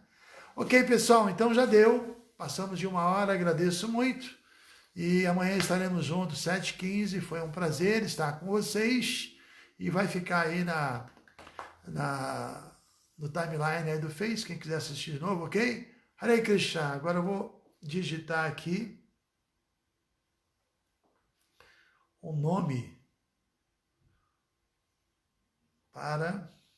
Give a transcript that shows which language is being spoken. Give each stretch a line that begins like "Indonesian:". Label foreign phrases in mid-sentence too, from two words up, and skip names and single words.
Portuguese: Ok, pessoal, então já deu, passamos de 1 hora, agradeço muito, e amanhã estaremos juntos, 7h15, foi um prazer estar com vocês, e vai ficar aí no timeline aí do Face, quem quiser assistir de novo, ok? Hare Krishna, agora eu vou digitar aqui o nome para